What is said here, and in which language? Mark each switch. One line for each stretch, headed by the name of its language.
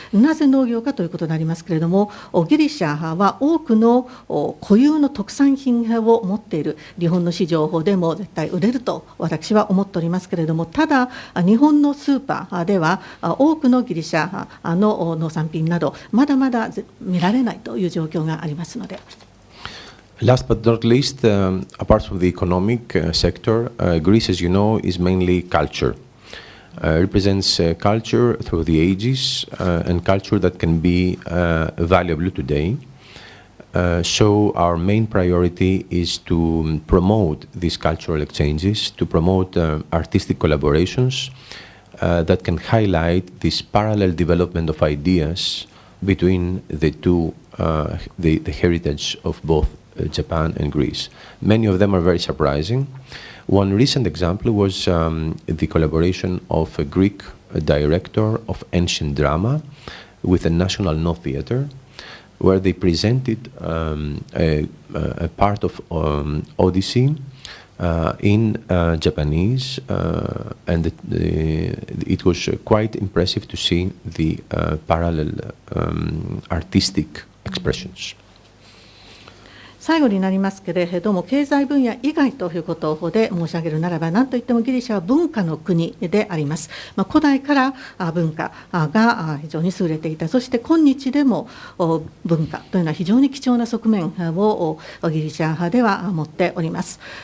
Japanese: なぜ農業かということになりますけれども、ギリシャは多くの固有の特産品を持っている。日本の市場でも絶対売れると私は思っておりますけれども、ただ日本のスーパーでは多くのギリシャの農産品などまだまだ見られないという状況がありますので。
English: Last but not least, apart from the economic sector, Greece, as you know, is mainly culture. Represents culture through the ages and culture that can be valuable today. So our main priority is to promote these cultural exchanges, to promote artistic collaborations that can highlight this parallel development of ideas between the two, the heritage of both Japan and Greece. Many of them are very surprising. One recent example was the collaboration of a Greek director of ancient drama with the National No Theatre, where they presented a part of Odyssey in Japanese, and it was quite impressive to see the parallel artistic expressions.
Japanese: 最後になりますけれども、経済分野以外ということで申し上げるならば、何といってもギリシャは文化の国であります。古代から文化が非常に優れていた、そして今日でも文化というのは非常に貴重な側面をギリシャ派では持っております。